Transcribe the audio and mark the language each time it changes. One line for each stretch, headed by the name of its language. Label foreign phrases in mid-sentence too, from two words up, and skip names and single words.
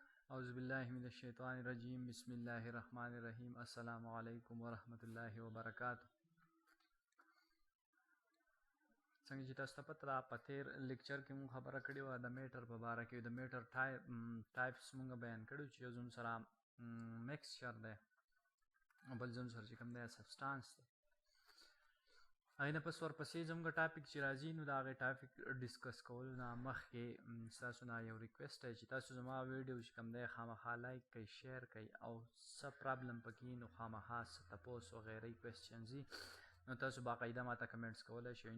Arabic: اعوذ باللہ من الشیطان الرجیم بسم اللہ الرحمن الرحیم السلام علیکم ورحمۃ اللہ وبرکاتہ.
Pashto: څنګه چې تاسو ته پته ده په تیر لیکچر کې مونږ خبره کړې وه د میټر په باره کې. د
English: matter types
Pashto: مونږ بیان کړي چې یو زموږ سره میکسچر دی او بل زموږ سره چې کوم دی سبسټانس دی. هغې نه پس ورپسې زموږ ټاپک چې راځي نو د هغې ټاپک ډسکس کولو نه مخکې ستاسو نه یو ریکویسټ دی چې تاسو زما ویډیو چې کوم دی خامخا لایک کوئ، شیر کوئ او څه پرابلم پکې نو خامخا څه تپوس وغیرې کوېسچنز وي نو تاسو باقاعده ماته کمنټس کولی شئ.